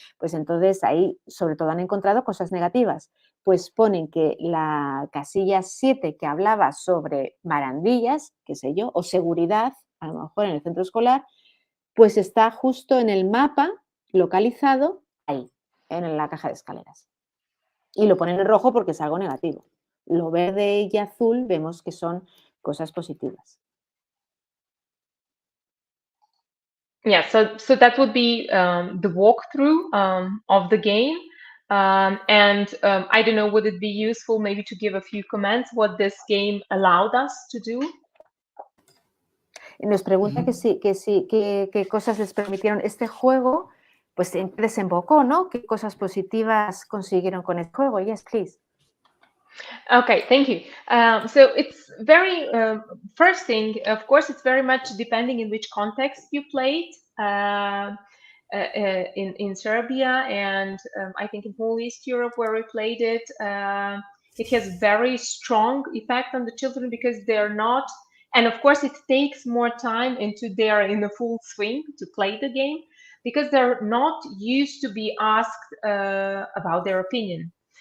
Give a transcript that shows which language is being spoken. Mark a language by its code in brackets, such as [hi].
[es] Pues entonces ahí sobre todo han encontrado cosas negativas, pues ponen que la casilla 7 que hablaba sobre barandillas, qué sé yo, o seguridad, a lo mejor en el centro escolar, pues está justo en el mapa, localizado ahí, en la caja de escaleras. Y lo ponen en rojo porque es algo negativo. Lo verde y azul vemos que son cosas positivas. [en] Yeah, so that would be the walkthrough of the game. I don't know, would it be useful maybe to give a few comments what this game allowed us to do? [es] Nos pregunta qué cosas les permitieron este juego, pues en qué desembocó, ¿no? ¿Qué cosas positivas consiguieron con el juego? [en] Yes, please. Okay, thank you. So it's very, first thing, of course, it's very much depending in which context you played. In Serbia and I think in whole East Europe where we played it, it has very strong effect on the children because they're not, and of course it takes more time into they're in the full swing to play the game because they're not used to be asked about their opinion.